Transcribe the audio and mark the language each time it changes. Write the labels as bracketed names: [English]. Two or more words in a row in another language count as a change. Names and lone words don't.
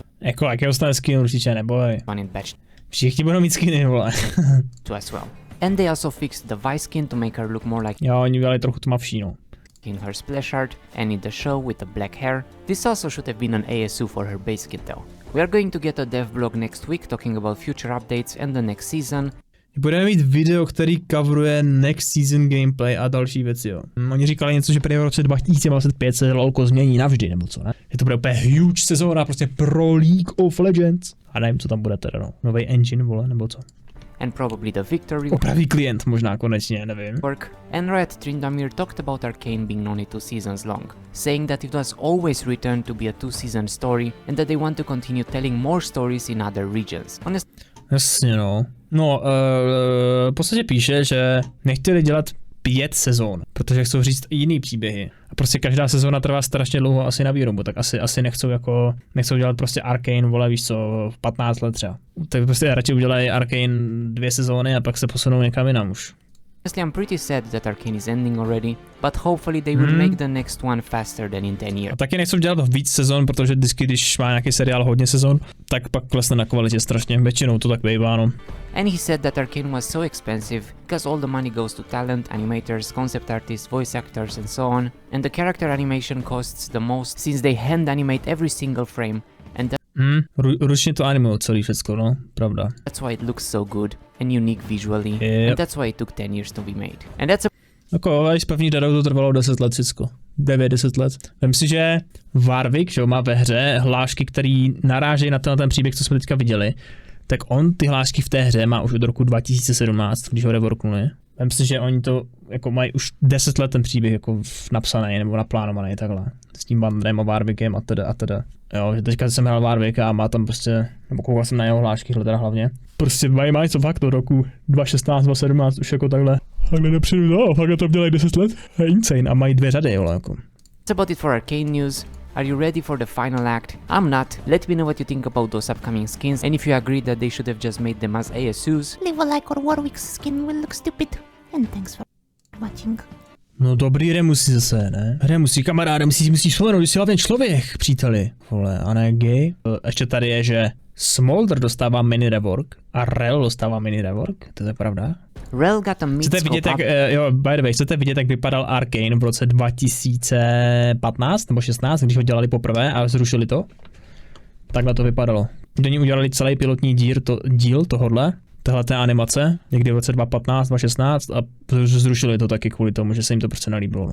[Czech] Jako, jakého stane skin, určitě neboj. [English] one in patch [Czech] Všichni budou mít skiny, vole. [English] 2 as well. And they also fixed the Vi skin to make her look more like [Czech] Jo, oni udělali trochu tmavší, no. [English] in her splash art and in the show with the black hair. This also should have been an ASU for her base skin though. We are going to get a dev blog next week talking about future updates and the next season. [Czech] Budeme mít video, který coveruje [English] next season gameplay [Czech] a další věci, jo. Oni říkali něco, že prý v roce 2025 se lolko změní navždy, nebo co, ne? Že to bude úplně huge sezóna prostě pro League of Legends. A nevím, co tam bude teda, no. Nový engine, vole, nebo co. [English] And probably the Viktor [Czech] Opravý klient možná konečně, nevím. [English] Rework. And Red Trindamir talked about Arcane being only 2 seasons long, saying that it was always returned to be a 2-season story and that they want to continue telling more stories in other regions. [Czech] Jasně, no. No, v podstatě píše, že nechtěli dělat 5 sezón, protože chcou říct i jiný příběhy. A prostě každá sezóna trvá strašně dlouho asi na výrobu, tak asi nechcou dělat prostě Arcane, vole, víš co, 15 let třeba. Tak prostě radši udělají Arcane 2 sezóny a pak se posunou někam jinam už. [English] Honestly, I'm pretty sad that Arcane is ending already, but hopefully they will make the next one faster than in 10 years. [Czech] A taky nechcou dělat víc sezon, protože vždycky, když má nějaký seriál hodně sezon, tak pak klesne na kvalitě strašně, většinou to tak bývá, no. [English] And he said that Arcane was so expensive because all the money goes to talent, animators, concept artists, voice actors and so on, and the character animation costs the most since they hand animate every single frame, and [Czech] Ručně to animují celý všecko, no, pravda. [English] that's why it looks so good and unique visually, and that's why it took 10 years to be made. And that's a [Czech] Jako, s pevní dadou to trvalo 10 let všecko. 9-10 let. Vem si, že Warwick, že má ve hře hlášky, které narážejí na ten příběh, co jsme teďka viděli, tak on ty hlášky v té hře má už od roku 2017, když ho reworknuli. Vem si, že oni to jako mají už 10 let ten příběh jako napsaný nebo naplánovaný takhle. S tím Bandrem a Warwickem a teda. Jo, že teďka jsem hrál Warwicka a má tam prostě, nebo koukal jsem na jeho hlášky teda hlavně. Prostě mají co fakt do roku 2016, 2017 už jako takhle dopředu, no, fakt to dělají 10 let. Insane a mají 2 řady, jo, jako. [English] That's about it for Arcane news. Are you ready for the final act? I'm not. Let me know what you think about those upcoming skins and if you agree that they should have just made them as ASUs. Leave a like or Warwick's skin will look stupid. And thanks for watching. [Czech] No dobrý Remusí zase, ne? Remusí, kamaráde, musíš vzpomenout, že jsi hlavně člověk, příteli. Vole, a ne gay. Ještě tady je, že Smolder dostává mini rework a Rel dostává mini rework, to je pravda? [English] Rel got a [Czech] Chcete vidět, jak, [English] by the way, [Czech] chcete vidět, jak vypadal Arcane v roce 2015 nebo 16, když ho dělali poprvé a zrušili to? Takhle to vypadalo. Oni udělali celý pilotní díl tohodle, téhleté animace, někdy v roce 2015, 2016 a zrušili to taky kvůli tomu, že se jim to prostě nelíbilo.